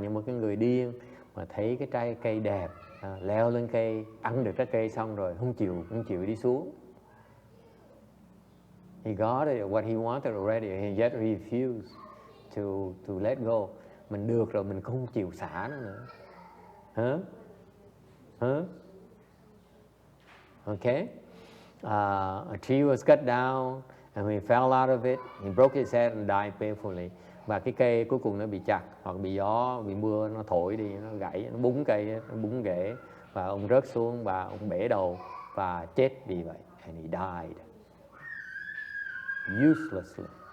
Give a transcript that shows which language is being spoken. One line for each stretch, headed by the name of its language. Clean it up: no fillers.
Vietnamese: Như một cái người điên mà thấy cái trái cây đẹp, leo lên cây, ăn được trái cây xong rồi không chịu đi xuống.
English: He got it, what he wanted already, and yet refused to let go.
Vietnamese: Mình được rồi, mình không chịu xả nó nữa.
English: Okay. A tree was cut down, and he fell out of it. He broke his head and died painfully.
Vietnamese: Và cái cây cuối cùng nó bị chặt, hoặc bị gió, bị mưa nó thổi đi, nó gãy, nó búng cây, nó búng rễ, và ông rớt xuống và ông bể đầu và chết vì vậy.
English: And he died uselessly.